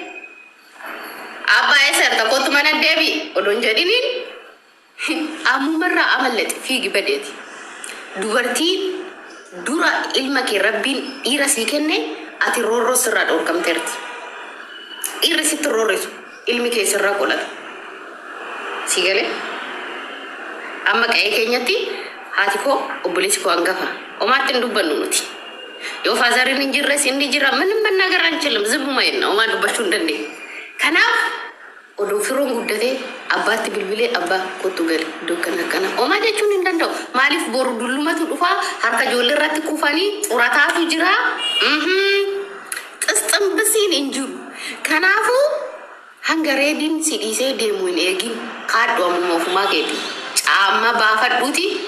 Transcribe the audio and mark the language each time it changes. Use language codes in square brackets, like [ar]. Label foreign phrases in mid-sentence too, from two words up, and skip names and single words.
[om] abbaa eessa tokkotu mana deebi odoon jedhiniin ammumarraa amallaxe fiigi badeeti dubartiin dura ilma kee rabbiin dhiira sii kenne ati roorroo sirraa dhorkamteerti dhiirri sitti roorrisu ilmi kee sirraa qolata sii galee amma qa'ee keenyatti haati koo obboleessi koo hangafa omaatti hin dubbannu nuti yoo faazariin hin jirres inni jira [am] ምንም መናገር አንችልም ዝምማ ነው [om] ኦማ dubbachuu hin dandeenye kanaaf odoo firoon guddatee abbaatti bilbilee abbaa kottu gali iddoo kana ኦማ jechuun hin danda'u maaliif boru dullumatu dhufaa harka ijoollee irratti kufanii xurataatu jira xisxambisiin hin jiru kanaafuu hanga reediin si dhiisee deemuu hin eegin kaadhu ammuma ofumaa keeti caamma baafadhuuti